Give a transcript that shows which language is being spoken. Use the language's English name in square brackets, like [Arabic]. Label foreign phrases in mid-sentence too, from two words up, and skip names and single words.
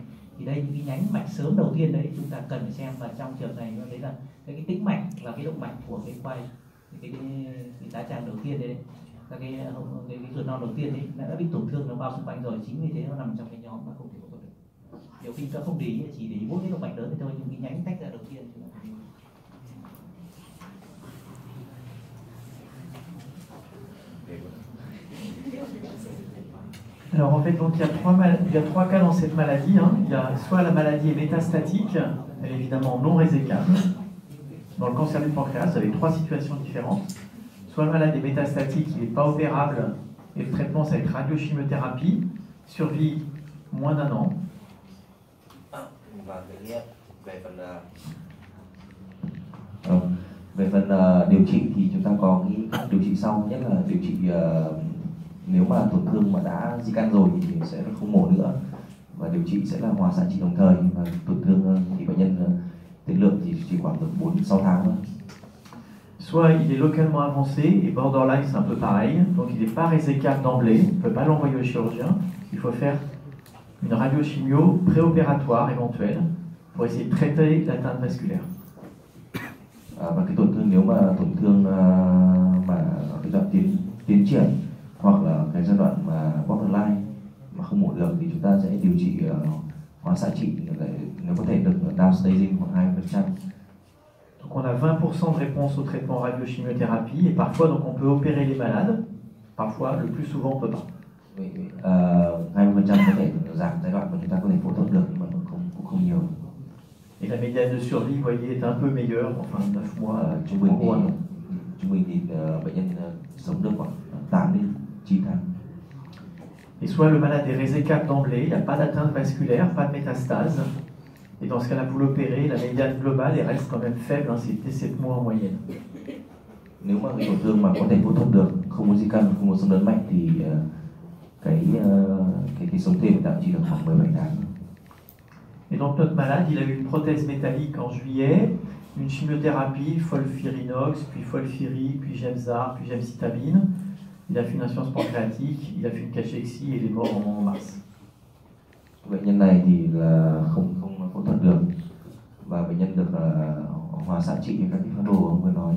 [Vietnamese] Thì đây những cái nhánh mạch sớm đầu tiên đấy chúng ta cần phải xem, và trong trường này nó thấy là cái tĩnh mạch và cái động mạch của cái quai cái tá tràng đầu tiên đấy, các cái ruột non đầu tiên đấy đã bị tổn thương, nó bao xung quanh rồi, chính vì thế nó nằm trong cái nhóm mà không thể phẫu thuật được. Nhiều khi ta không để ý, chỉ để ý mỗi cái động mạch lớn thì thôi, nhưng cái nhánh tách ra đầu tiên chúng ta phải. [French] Alors en fait, donc, il y a trois cas dans cette maladie. Hein. Il y a soit la maladie est métastatique, elle est évidemment non résécable. Dans le cancer du pancréas, avec trois situations différentes. Soit le malade est métastatique, il n'est pas opérable, et le traitement ça va être radiochimiothérapie, survie moins d'1 an. [Vietnamese] Và về phần điều trị thì chúng ta có cái điều trị sau, nhất là điều trị nếu mà tổn thương mà đã di căn rồi thì sẽ không mổ nữa, và điều trị sẽ là hòa xạ trị đồng thời, và tổn thương thì bệnh nhân tiên lượng thì chỉ khoảng 4-6 tháng thôi. [French] Soit il est localement avancé, et borderline c'est un peu pareil, donc il n'est pas résécable d'emblée, on ne peut pas l'envoyer au chirurgien, il faut faire une radiochimio préopératoire éventuelle pour essayer de traiter l'atteinte vasculaire. [Vietnamese] Và cái tổn thương nếu mà tổn thương mà cái đoạn tiến triển hoặc là cái giai đoạn mà borderline mà không mổ được thì chúng ta sẽ điều trị hóa xạ trị, nếu có thể được downstaging khoảng 2%. [French] Donc on a 20% de réponse au traitement radiochimiothérapie, et parfois donc on peut opérer les malades, parfois, le plus souvent on peut pas. [Vietnamese] 20% có thể giảm giai đoạn mà chúng ta có thể phẫu thuật được, nhưng mà cũng không nhiều. [French] Et la médiane de survie, vous voyez, est un peu meilleure, enfin 9 mois, [Vietnamese] trung bình thì bệnh nhân sống được khoảng 8 đến 9 tháng. [French] Et soit le malade est résecable d'emblée, il n'y a pas d'atteinte vasculaire, pas de métastase. Et dans ce cas-là, vous l'opérez, la médiane globale elle reste quand même faible, hein, c'était 7 mois en moyenne. [Vietnamese] Nếu mà cái tổn thương mà có thể phẫu thuật được, không có di căn, không có xâm lấn mạch thì cái sống thêm tạm chỉ được khoảng 17 tháng. [French] Et donc notre malade, il a eu une prothèse métallique en juillet, une chimiothérapie, folfirinox, puis folfiri, puis gemzar, puis gemcitabine. Il a fait une insuffisance pancréatique, il a fait une cachexie et il est mort en mars. [Vietnamese] Bệnh nhân này thì là không phẫu thuật được và bệnh nhân được hòa xạ trị các cái phác đồ ông vừa nói nhé.